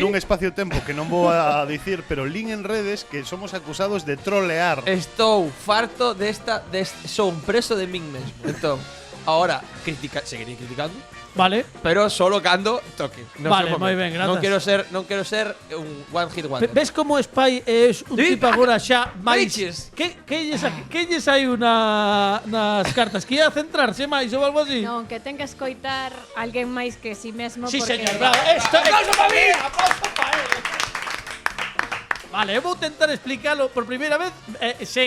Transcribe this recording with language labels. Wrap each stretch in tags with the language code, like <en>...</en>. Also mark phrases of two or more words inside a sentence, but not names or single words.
<gl>nun espacio-tempo que non vou a dicir, pero lin en redes que somos acusados de trolear. Estou farto son preso de min mesmo.</gl> <es>Entón, ahora seguiré criticando,</es> <gl>Vale. pero solo cando toque. No Vale, sei moi ben, grazas. Non quero ser un</gl> <en>one hit wonder.</en> <gl>Ves como Spy é un Sí, tipo agora xa máis... Riches. Que lles hai nas cartas? Que ia centrarse máis ou algo así? Non, que ten que escoitar alguén máis que si mesmo, Sí, porque... señor, bravo.</gl> <es>Esto, aplauso para mí, aplauso para él.</es> <gl>Vale, eu vou tentar explicarlo por primeira vez sen,</gl>